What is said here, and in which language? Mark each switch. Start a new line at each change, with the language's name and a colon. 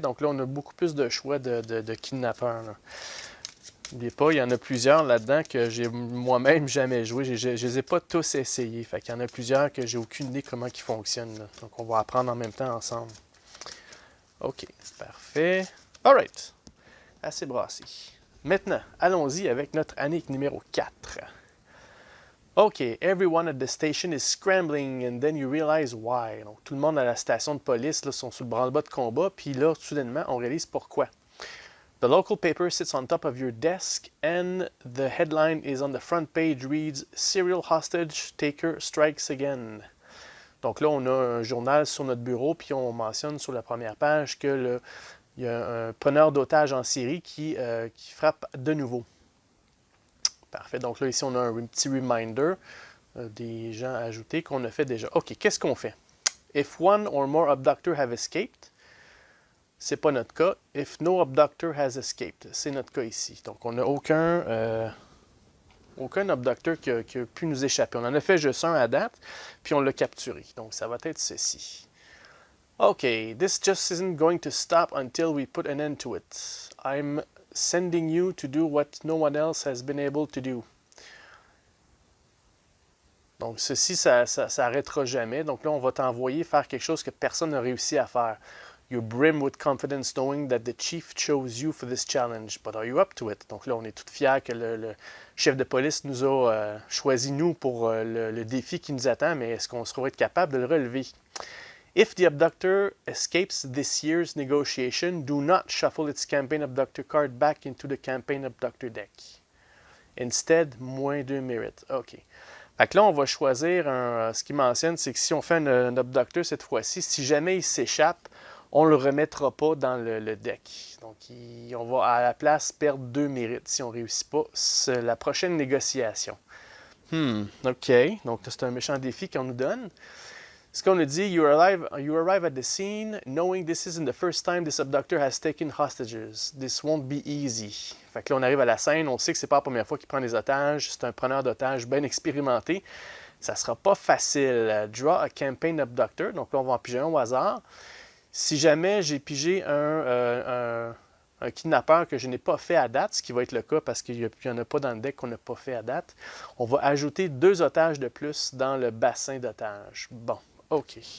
French: Donc là, on a beaucoup plus de choix de kidnappeurs. N'oubliez pas, il y en a plusieurs là-dedans que j'ai moi-même jamais joué. Je ne les ai pas tous essayés. Fait qu'il y en a plusieurs que j'ai aucune idée comment ils fonctionnent. Là. Donc on va apprendre en même temps ensemble. OK, parfait. Alright. Assez brassé. Maintenant, allons-y avec notre année numéro 4.
English: OK, everyone at the station is scrambling and then you realize why.
French: Donc, tout le monde à la station de police là, sont sous le branle-bas de combat, puis là, soudainement, on réalise pourquoi.
English: The local paper sits on top of your desk and the headline is on the front page reads Serial hostage taker strikes again.
French: Donc là, on a un journal sur notre bureau, puis on mentionne sur la première page que il y a un preneur d'otages en série qui frappe de nouveau. Parfait. Donc là, ici, on a un petit reminder des gens ajoutés qu'on a fait déjà. OK, qu'est-ce qu'on fait?
English: If one or more abductors have escaped,
French: c'est pas notre cas.
English: If no abductor has escaped,
French: c'est notre cas ici. Donc, on n'a aucun abductor qui a pu nous échapper. On en a fait juste un à date, puis on l'a capturé. Donc, ça va être ceci.
English: OK, this just isn't going to stop until we put an end to it. I'm sending you to do what no one else has been able to do.
French: Donc, ceci, ça n'arrêtera jamais. Donc là, on va t'envoyer faire quelque chose que personne n'a réussi à faire.
English: You brim with confidence knowing that the chief chose you for this challenge. But are you up to it?
French: Donc là, on est tout fiers que le chef de police nous a choisi, nous, pour le défi qui nous attend, mais est-ce qu'on sera capable de le relever?
English: If the abductor escapes this year's negotiation, do not shuffle its campaign abductor card back into the campaign abductor deck. Instead, -2 merit. OK.
French: Fait que là, on va choisir ce qu'il mentionne, c'est que si on fait un abductor cette fois-ci, si jamais il s'échappe, on ne le remettra pas dans le deck. Donc, on va à la place perdre 2 mérites si on ne réussit pas la prochaine négociation. OK. Donc, c'est un méchant défi qu'on nous donne. Ce qu'on nous dit,
English: you arrive at the scene knowing this isn't the first time this abductor has taken hostages. This won't be easy.
French: Fait que là, on arrive à la scène, on sait que c'est pas la première fois qu'il prend des otages, c'est un preneur d'otages bien expérimenté. Ça sera pas facile.
English: Draw a campaign abductor,
French: donc là, on va en piger un au hasard. Si jamais j'ai pigé un kidnappeur que je n'ai pas fait à date, ce qui va être le cas parce qu'il n'y en a pas dans le deck qu'on n'a pas fait à date, on va ajouter 2 otages de plus dans le bassin d'otages. Bon. OK.